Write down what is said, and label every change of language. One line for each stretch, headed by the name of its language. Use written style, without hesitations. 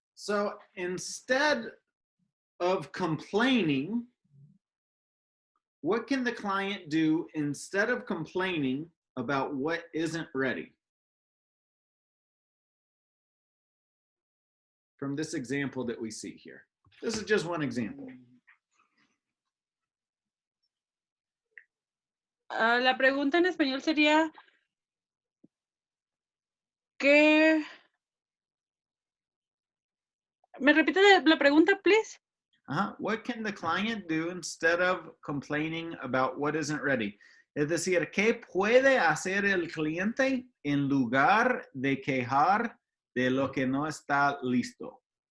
English: So instead of complaining, what can the client do instead of complaining about what isn't ready? From this example that we see here. This is just one example.
Spanish: La pregunta en español sería, ¿qué ¿Me repite la pregunta, please?
English: What can the client do instead of complaining about what isn't ready?
Spanish: Es decir, ¿qué puede hacer el cliente en lugar de quejar de lo que no está listo?